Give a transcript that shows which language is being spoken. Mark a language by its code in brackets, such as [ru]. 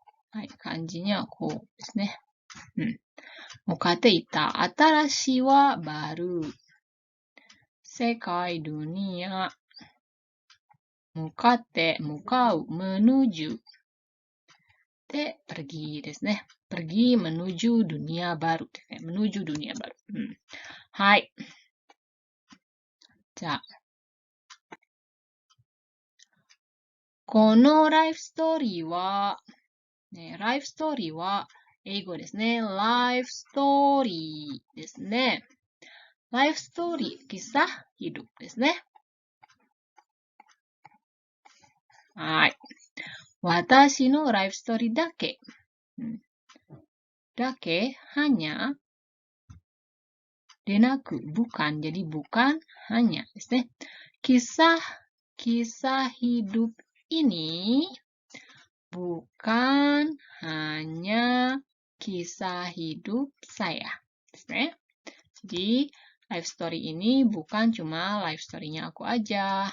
[ja] はい、漢字にはこうですね。向かっていた。新しいは [id] baru。 [ja] 世界、 [id] dunia。 [ja] 向かって、向かう、 [id] menuju。 [ja] で、 [id] pergi [ja] ですね。 [id] pergi menuju dunia baru [ja] ですね。 [id] menuju dunia baru。 [ja] はい。じゃあ、このライフストーリーは、ライフストーリーは英語ですね。ライフストーリーですね。ライフストーリー、 [id] kisah hidup [ja] ですね。はい。私のライフストーリーだけ。だけ、 [id] hanya, [ja] でなく、 [id] bukan. Jadi bukan, hanya [ja] ですね。 [id] kisah hidup ini bukan hanya kisah hidup saya. [ja] ですね。 [id] Jadi, life story ini bukan cuma life story-nya aku aja.